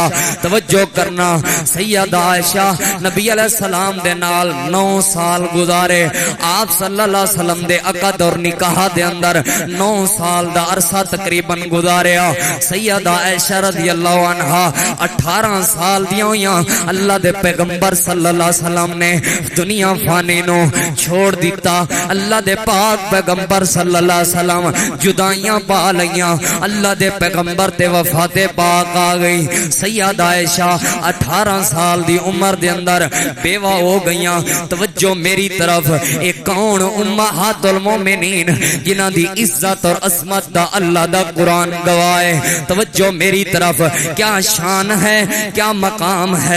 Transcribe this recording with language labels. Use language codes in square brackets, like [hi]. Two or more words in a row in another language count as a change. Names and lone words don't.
[ur] توجہ کرنا. [pa] سیدہ عائشہ نبی [ar] علیہ السلام [pa] دے نال 9 سال گزارے. آپ [ar] صلی اللہ علیہ وسلم [pa] دے عقد اور نکاح دے اندر 9 سال دا عرصہ تقریباً گزاریا. سیدہ عائشہ [ar] رضی اللہ عنہا [pa] 18 سال دیاں ہویاں اللہ دے پیغمبر [ar] صلی اللہ علیہ وسلم [pa] نے دنیا فانی نو چھوڑ دیتا. اللہ دے پاک پیغمبر [ar] صلی اللہ علیہ وسلم [pa] جدائیاں پا لئیاں. اللہ دے پیغمبر تے وفات پاک آ گئی. سیدہ عائشہ 18 سال دی عمر دے اندر بیوہ ہو گئیاں. [ur] توجہ میری طرف. [pa] ایک کون امہات المومنین جنہاں دی عزت اور عظمت دا اللہ دا قرآن گواہ. [ur] توجہ میری طرف. کیا شان ہے, کیا مقام ہے.